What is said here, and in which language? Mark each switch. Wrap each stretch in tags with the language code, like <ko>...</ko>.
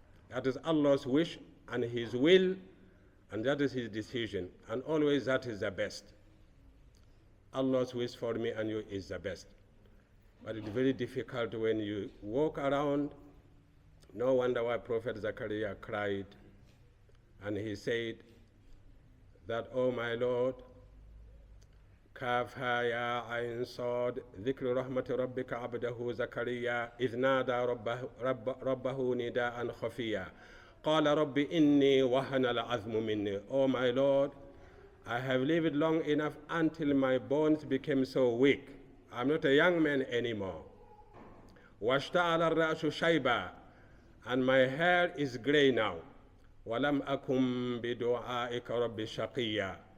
<en>That is Allah's wish and His will, and that is His decision. And always that is the best. Allah's wish for me and you is the best. But it's very difficult when you walk around. No wonder why Prophet Zechariah cried. And he said that, oh my Lord,</en> <ar>كافها يا عين صاد ذكر رحمة ربك عبده زكريا إذ نادى ربه نداء خفيا قال رب إني وهن العظم مني.</ar> <en>Oh my Lord, I have lived long enough until my bones became so weak. I'm not a young man anymore.</en> <ar>واشتعل الرأس شيبا.</ar> <en>And my hair is gray now.</en> <ar>ولم أكن بدعائك رب شقيا.</ar>